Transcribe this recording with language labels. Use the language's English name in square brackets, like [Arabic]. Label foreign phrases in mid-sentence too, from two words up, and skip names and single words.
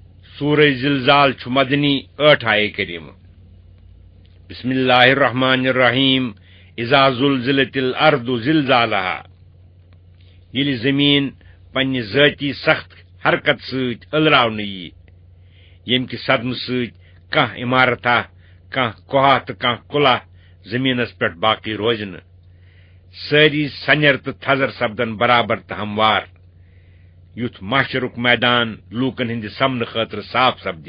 [Kashmiri] سورہ زلزال چھ مدنی 8 آیے کریمہ. [Arabic] بسم اللہ الرحمن الرحیم. اذا زلزلت الارض زلزالها. [Kashmiri] یل زمین پنہ ذاتی سخت حرکت ست الراونہ یی، یم کہ صدمہ ست کانٛہہ عمارتہ، کانٛہہ کوہا تہٕ کانٛہہ کُلہ زمینس پٮ۪ٹھ باقی روزِ نہٕ، سٲری سنیر تہٕ تھزر سپدن برابر تہٕ ہموار، یُتھ محشرُک میدان لوٗکن ہٕنٛدِ سمنہٕ خٲطرٕ صاف سپدِ.